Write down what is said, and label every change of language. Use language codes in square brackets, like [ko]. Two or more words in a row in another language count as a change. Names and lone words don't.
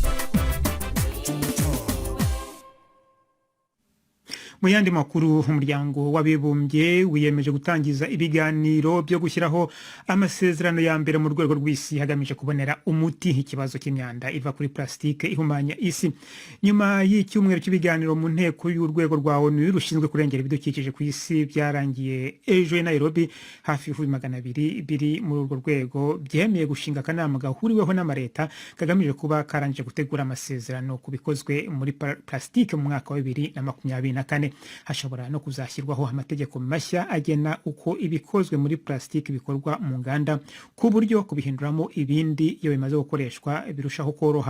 [rw] Mu yandi makuru, umuryango w'abibumbye wiyemeje gutangiza ibiganiro byo gushyiraho amasezerano ya mbere mu rwego rw'isi hagamije kubonera umuti ikibazo cy'imyanda iva kuri plastike ihumanya isi. Nyuma y'icyumweru cy'ibiganiro mu nteko y'urwego rwa ONU rushinzwe kurengera ibidukikije ku isi byarangiye ejo i Nairobi, hafi y'ibihumbi 200 biri muri urwo rwego byemeye gushinga akanama gahuriweho n'amareta kagamije kuba karangije gutegura amasezerano ku bikozwe muri plastike mu mwaka wa 2024. Hashobora no kuzashyirwaho amategeko mashya agena uko ibikozwe muri plastike bikorwa mu nganda, ku buryo kubihinduramo ibindi iyo bimaze gukoreshwa birushaho koroha.